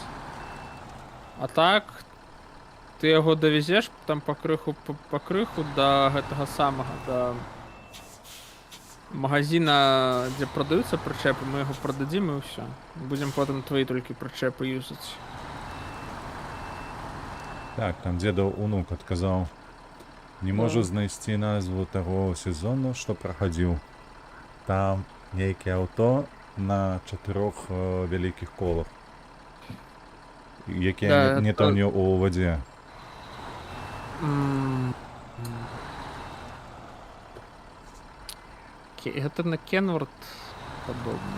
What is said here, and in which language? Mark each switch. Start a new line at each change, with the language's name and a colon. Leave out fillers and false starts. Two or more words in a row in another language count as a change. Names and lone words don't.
Ukrainian: А так, ти його довезеш там по криху до гэтага самого, до магазина, де продаються причепи, ми його продадим і все. Будемо потім твої тільки причепи юзати.
Belarusian: Так, там дзедаў унук адказаў. Не можу знайсці назву таго сезону, што прахадзіў. Там нейкае аўто на 4 вялікіх колах, якія не тоне ў вадзе. Гэта на Кенворд падобна.